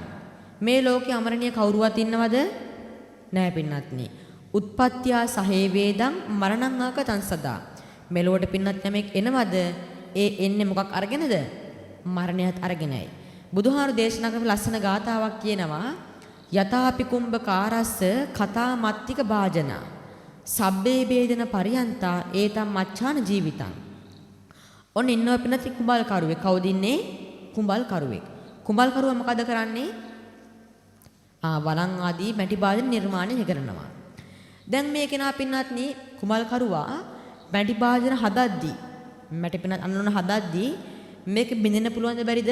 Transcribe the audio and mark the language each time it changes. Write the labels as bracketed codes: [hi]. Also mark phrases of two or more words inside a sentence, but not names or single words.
[si] මේ ලෝකේ අමරණීය කවුරුවත් ඉන්නවද? නෑ පින්නාත්නි. [sa] උත්පත්ත්‍යා සහේ වේදං මරණං ආකතං සදා. [si] මෙලොවට පින්නත් යමෙක් එනවද? ඒ එන්නේ මොකක් අරගෙනද? මරණයත් අරගෙනයි. බුදුහාමුදුරු දේශනා කරපු ලස්සන ගාථාවක් කියනවා [pi] යතාපි කුම්භකාරස්ස කතා මත්තික භාජනා සබ්බේ වේදන පරියන්තා ඒතම් මච්ඡාන ජීවිතං. [si] ඔන්න ඉන්නවා පින්නත් කුඹල් කරුවෙක්. කවුද ඉන්නේ? කුඹල් කරුවෙක්. කුඹල් කරුවා මොකද කරන්නේ? වලං ආදී මැටි භාජන නිර්මාණය කරනවා. දැන් මේ කෙනා පින්නත්නි කුඹල් කරුවා මැටි භාජන හදද්දී මැටි පින්නත් අන්නන හදද්දී මේක බින්දෙන්න පුළුවන්ද බැරිද?